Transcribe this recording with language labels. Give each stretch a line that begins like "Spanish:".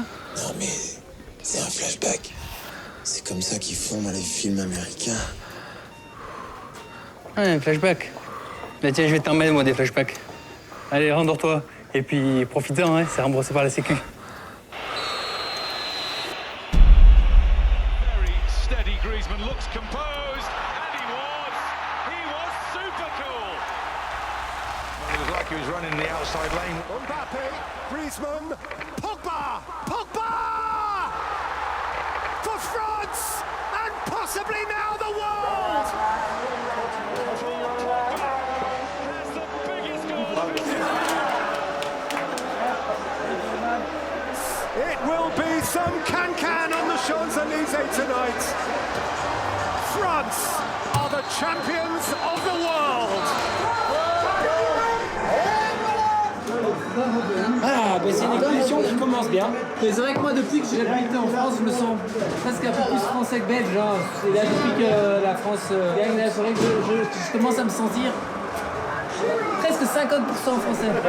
French: Non, mais c'est un flashback. C'est comme ça qu'ils font dans les films américains. Ah, un flashback. Mais tiens, je vais t'emmener, moi, des flashbacks. Allez, rendors-toi. Et puis, profite-en, hein, c'est remboursé par la Sécu.
English: Very steady, Griezmann looks composed, and he was super cool. Well, it was like he was running the outside lane. Mbappe, Griezmann, Pogba, Pogba! For France, and possibly now the world! That's the biggest goal. It will be some can-can on the Champs-Élysées tonight. France are the champions of the world.
French: Ah, bah c'est une exposition qui commence bien. Mais c'est vrai que moi, depuis que j'ai habité en France, je me sens presque un peu plus français que belge. Genre. Et là, depuis que la France gagne, là, c'est vrai que je commence à me sentir presque 50% français.